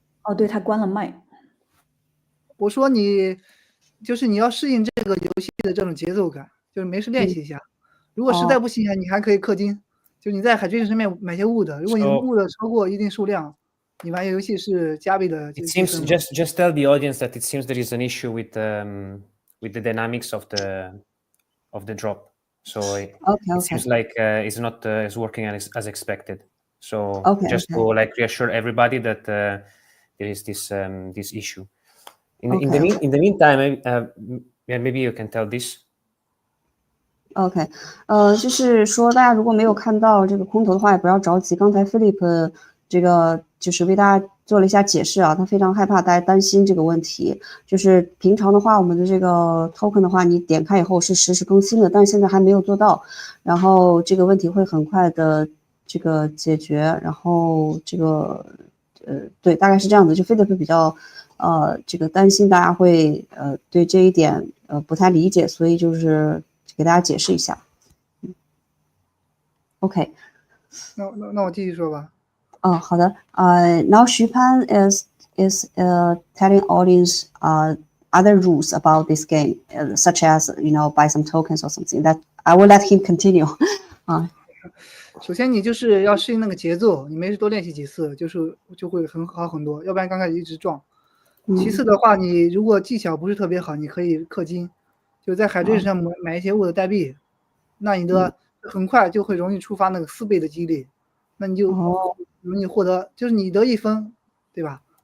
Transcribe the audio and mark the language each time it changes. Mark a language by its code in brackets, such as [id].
[zh] 哦，对，他关了麦。我说你要适应这个游戏的这种节奏感，就是没事练习一下。如果实在不行，你还可以氪金，就是你在海军上面买些WUD，如果你WUD超过一定数量，你玩游戏是加倍的。 [en] It seems just tell the audience that it seems there is an issue with the dynamics of the drop. So it seems like it's not is working as expected. So just to like reassure everybody that there is this issue. In the meantime, maybe you can tell this. [zh] OK， 就是说大家如果没有看到这个空投的话，也不要着急。刚才 Philip 这个就是为大家做了一下解释啊，他非常害怕大家担心这个问题。就是平常的话，我们的这个 token 的话，你点开以后是实时更新的，但是现在还没有做到。然后这个问题会很快的这个解决。然后这个对，大概是这样子。就 Philip 比较这个担心大家会对这一点不太理解，所以就是给大家解释一下。 OK。那我继续说吧。好的。 [en] Now Xupan is telling audience other rules about this game, such as buy some tokens or something. That I will let him continue. [zh] 首先你就是要适应那个节奏，你没事多练习几次，就会好很多，要不然刚开始一直撞。其次的话，你如果技巧不是特别好，你可以氪金，就在海龟上买一些WUD代币，那你的很快就会容易触发那个4倍的激励，那你就容易获得，就是你得1分，对吧？